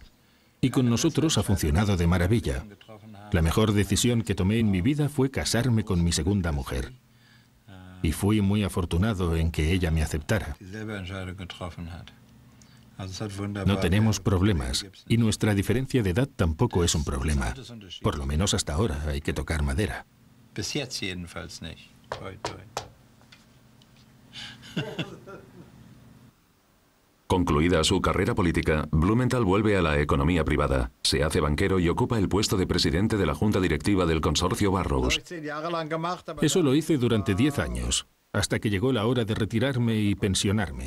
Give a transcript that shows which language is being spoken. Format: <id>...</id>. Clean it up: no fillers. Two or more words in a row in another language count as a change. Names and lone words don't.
<es>Y con nosotros ha funcionado de maravilla. La mejor decisión que tomé en mi vida fue casarme con mi segunda mujer. Y fui muy afortunado en que ella me aceptara. No tenemos problemas, y nuestra diferencia de edad tampoco es un problema. Por lo menos hasta ahora, hay que tocar madera.</es> <de>Bis jetzt jedenfalls nicht. Toi, toi.</de> <es>Concluida su carrera política, Blumenthal vuelve a la economía privada, se hace banquero y ocupa el puesto de presidente de la junta directiva del consorcio Burroughs. Eso lo hice durante 10 años, hasta que llegó la hora de retirarme y pensionarme.</es>